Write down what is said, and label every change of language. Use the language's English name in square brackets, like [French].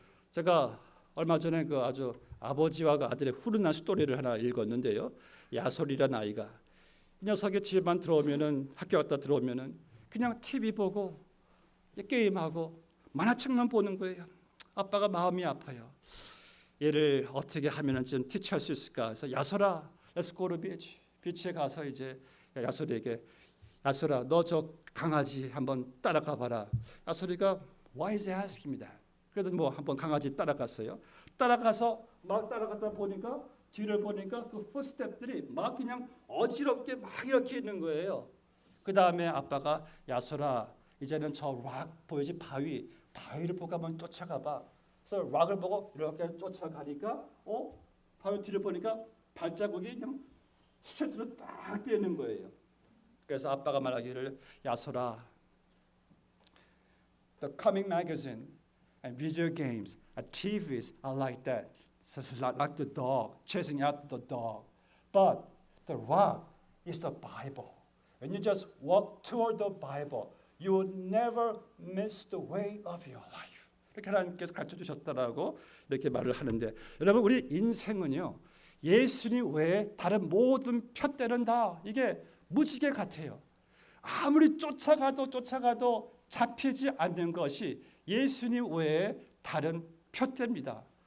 [Korean] 제가 얼마 전에 그 아주 아버지와 그 아들의 훈훈한 스토리를 하나 읽었는데요. 야솔이라는 아이가 이 녀석의 집에만 들어오면은 학교 갔다 들어오면은 그냥 TV 보고 게임하고 만화책만 보는 거예요. 아빠가 마음이 아파요. 얘를 어떻게 하면은 좀 티치할 수 있을까? 그래서 야솔아, [English] let's go to beach. [Korean] 비치에 가서 이제 야솔이에게 야솔아, 너 저 강아지 한번 따라가 봐라. [English] 야솔이가 why is he asking me that? [Korean] 그래도 뭐 한번 강아지 따라갔어요. 따라가서 막 따라갔다 보니까 뒤를 보니까 그 풋스텝들이 막 그냥 어지럽게 막 이렇게 있는 거예요. 그 다음에 아빠가 야솔아, 이제는 저 락 보이지 바위를 보고 한번 쫓아가 봐. 그래서 락을 보고 이렇게 쫓아가니까 바위 뒤를 보니까 발자국이 그냥 스트레이트로 딱 떼어 있는 거예요. 그래서 아빠가 말하기를 야솔아, [English] the comic magazine and video games and TVs are like that. So like the dog chasing out the dog. But the rock is the Bible. When you just walk toward the Bible, you will never miss the way of your life. [Korean] 이렇게 하나님께서 가르쳐 주셨다라고 이렇게 말을 하는데, 여러분 우리 인생은요, 예수님 외에 다른 모든 표대는 다 이게 무지개 같아요. 아무리 쫓아가도 잡히지 않는 것이 예수님 외에 다른 표대입니다.